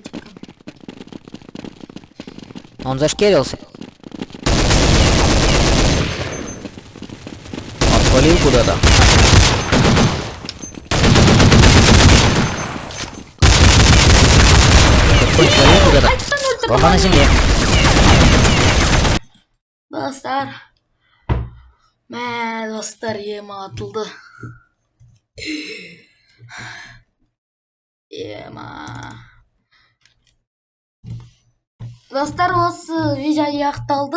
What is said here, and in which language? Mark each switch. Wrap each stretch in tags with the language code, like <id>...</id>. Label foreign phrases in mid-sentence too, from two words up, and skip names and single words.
<ru>Он зашкерился. Он свалил куда-то. Этот конь свалил куда-то. Бомба на земле.</ru> <kk>Достар. Мә, достар, ема атылды. Ема. Достар, осы видео аяқталды.</kk>